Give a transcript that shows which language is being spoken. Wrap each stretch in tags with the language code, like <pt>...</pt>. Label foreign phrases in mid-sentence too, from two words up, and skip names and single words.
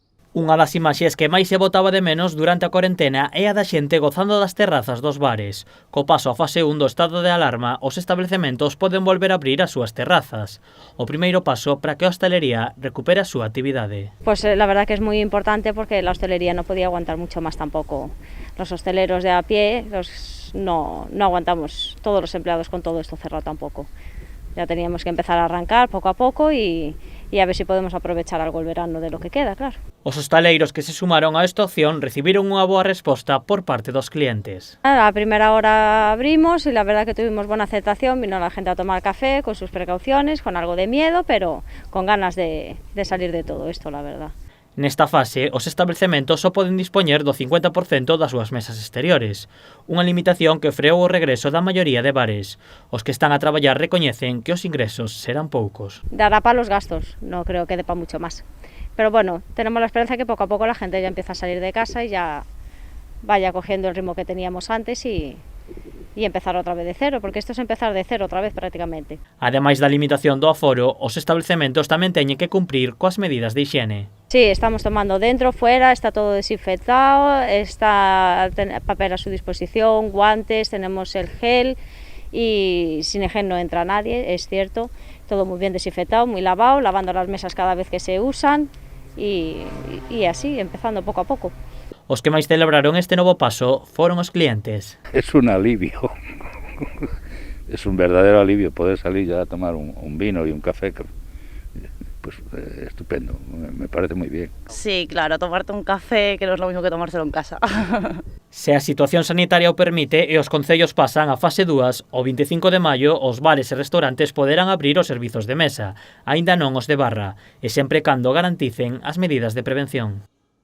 <gl>Unha das imaxes que máis se botaba de menos durante a cuarentena é a da xente gozando das terrazas dos bares. Co paso a fase 1 do estado de alarma, os establecementos poden volver a abrir as súas terrazas. O primeiro paso para que a hostelería recupere a súa actividade.</gl> <es>Pues la verdad que es muy importante porque la hostelería no podía aguantar mucho más tampoco. Los hosteleros de a pie no aguantamos, todos los empleados con todo esto cerrado tampoco. Ya teníamos que empezar a arrancar poco a poco y a ver si podemos aprovechar algo el verano de lo que queda, claro.</es> <gl>Os hostaleiros que se sumaron a esta opción recibiron unha boa resposta por parte dos clientes.</gl> <es>A primera hora abrimos y la verdad que tuvimos buena aceptación, vino la gente a tomar café con sus precauciones, con algo de miedo, pero con ganas de salir de todo esto, la verdad.</es> <gl>Nesta fase, os establecementos só poden dispoñer do 50% das súas mesas exteriores, unha limitación que freou o regreso da maioría de bares. Os que están a traballar recoñecen que os ingresos serán poucos.</gl> <es>Dará para los gastos, no creo que dé para mucho más. Pero bueno, tenemos la esperanza que poco a poco la gente ya empieza a salir de casa y ya vaya cogiendo el ritmo que teníamos antes y empezar otra vez de cero, porque esto es empezar de cero otra vez prácticamente.</es> <gl>Ademais da limitación do aforo, os establecementos tamén teñen que cumprir coas medidas de hixiene.</gl> <es>Sí, estamos tomando dentro, fuera, está todo desinfectado, está papel a su disposición, guantes, tenemos el gel y sin el gel no entra nadie, es cierto, todo muy bien desinfectado, muy lavado, lavando las mesas cada vez que se usan y así, empezando poco a poco.</es> <gl>Os que máis celebraron este novo paso foron os clientes.</gl> <es>Es un alivio, es un verdadero alivio poder salir ya a tomar un vino y un café. Pues estupendo, me parece muy bien. Sí, claro, tomarte un café que no es lo mismo que tomárselo en casa.</es> <gl>Se a situación sanitaria o permite e os concellos pasan a fase 2, o 25 de maio os bares e restaurantes poderán abrir os servizos de mesa, aínda non os de barra, e sempre cando garanticen as medidas de prevención.</gl>